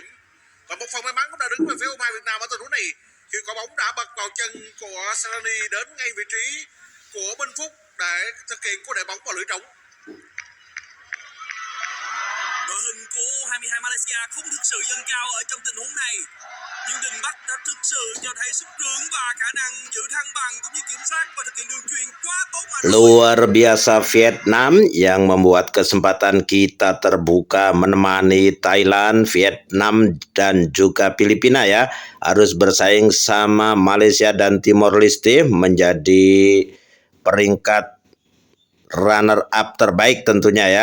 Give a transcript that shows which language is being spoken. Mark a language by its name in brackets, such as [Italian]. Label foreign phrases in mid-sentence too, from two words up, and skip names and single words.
[Vietnamese] Và một phần may mắn cũng đã đứng về phía U23 Việt Nam ở tình huống này khi quả bóng đã bật vào chân của Salani đến ngay vị trí của Minh Phúc để thực hiện cú đẩy bóng vào lưới trống. Đội hình của U22 Malaysia không thực sự dâng cao ở trong tình huống này, nhưng Đình Bắc đã thực sự cho thấy sức trưởng và khả năng giữ thăng bằng cũng như kiểm soát và thực hiện đường chuyền quá tốt. [Indonesian] Luar biasa Vietnam yang membuat kesempatan kita terbuka menemani Thailand, Vietnam dan juga Filipina ya, harus bersaing sama Malaysia dan Timor Leste menjadi peringkat [English] runner up [Indonesian] terbaik tentunya ya.